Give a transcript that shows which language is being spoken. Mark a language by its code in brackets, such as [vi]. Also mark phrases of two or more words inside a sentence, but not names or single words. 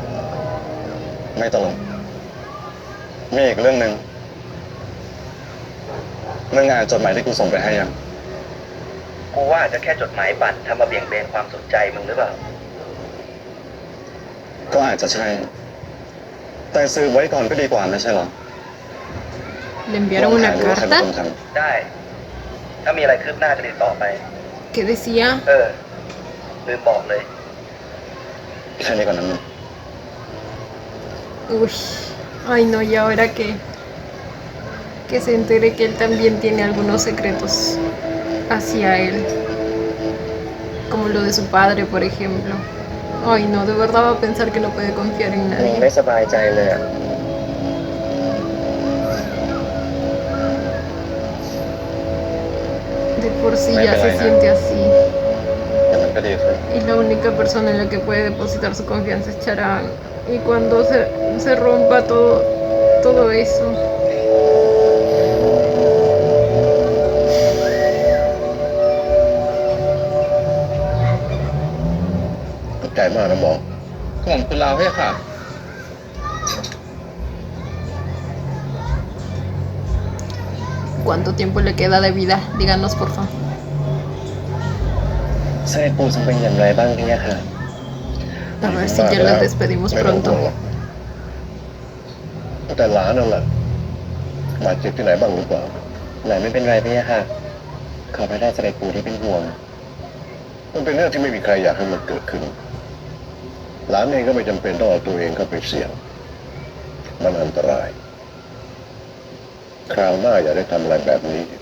[th] ไม่ตลกมีอีกเรื่องหนึ่งเรื่องงานจดหมายที่กูส่งไปให้ยัง กูว่าอาจจะแค่จดหมายปั่นทำมาเบี่ยงเบนความสนใจมึงหรือเปล่า ก็อาจจะใช่ แต่สืบไว้ก่อนก็ดีกว่าไม่ใช่หรอ [es] Le enviaron una [th] ว่าใครเป็นคน [es] carta [th] ท ได้ ถ้ามีอะไรคืบหน้าจะติดต่อไป [es] que decía [th] ลืมบอกเลย ำแค่นี้ก่อนนะมึง [es] Uy, ay no, ¿y ahora qué? que se entere que él también tiene algunos secretos hacia él, como lo de su padre, por ejemplo. Ay, no, de verdad va a pensar que no puede confiar en [th] มิง [es] nadie. [th] ไม่สบายใจเลยอะ [es] De por sí Me ya se pela, siente así. [th] แต่มันก็ดีขึ้น [es] Y la única persona en la que puede depositar su confianza es Charan. Y cuando se rompa todo eso, [th] ขอบใจมากนะหมอ ของคุณลาพี่ค่ะ [es] ¿cuánto tiempo le queda de vida? Díganos, por favor. [th] เสด็จปู่ทรงเป็นอย่างไรบ้างเนี่ยค่ะ [es] A ver si ya los despedimos [th] ไม่ต้องห่วง [es] pronto. [th] หรอกแต่หลานนั่นแหละบาดเจ็บที่ไหนบ้างหรือเปล่า หลานไม่เป็นไรเนี่ยค่ะ ขอพระได้เสด็จปู่ที่เป็นห่วง มันเป็นเรื่องที่ไม่มีใครอยากให้มันเกิดขึ้น หลานเองก็ไม่จำเป็นต้องเอาตัวเองเข้าไปเสี่ยง มันอันตราย คราวหน้าอย่าได้ทำอะไรแบบนี้